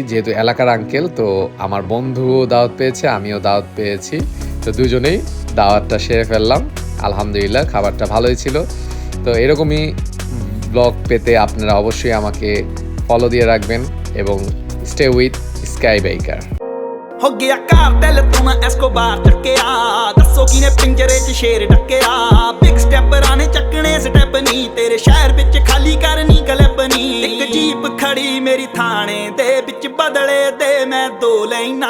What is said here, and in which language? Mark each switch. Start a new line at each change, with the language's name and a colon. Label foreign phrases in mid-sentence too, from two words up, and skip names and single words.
Bangla: যেহেতু এলাকার আঙ্কেল, তো আমার বন্ধুও দাওয়াত পেয়েছে, আমিও দাওয়াত পেয়েছি। তো দুজনেই দাওয়াতটা সেরে ফেললাম। আলহামদুলিল্লাহ খাবারটা ভালোই ছিল। তো এরকমই ব্লগ পেতে আপনারা অবশ্যই আমাকে ফলো দিয়ে রাখবেন এবং
English: stay with
Bangla: স্কাই বেকার।
Punjabi: ਹੋ ਗਿਆ ਕਾਰਟੈਲ ਤੋਂ ਮੈਂ ਐਸਕੋਬਾਰ ਚੱਕਿਆ, ਦੱਸੋ ਕਿਨੇ ਪਿੰਜਰੇ 'ਚ ਸ਼ੇਰ ਡੱਕਿਆ। ਬਿਗ ਸਟੈਪਰਾਂ ਨੇ ਚੱਕਣੇ ਸਟੈਪ ਨਹੀਂ, ਤੇਰੇ ਸ਼ਹਿਰ ਵਿੱਚ ਖਾਲੀ ਕਰਨੀ ਕਲੱਬ ਨਹੀਂ। ਇੱਕ ਜੀਪ ਖੜੀ ਮੇਰੀ ਥਾਣੇ ਦੇ ਵਿੱਚ, ਬਦਲੇ ਦੇ ਮੈਂ ਦੋ ਲੈਣਾ।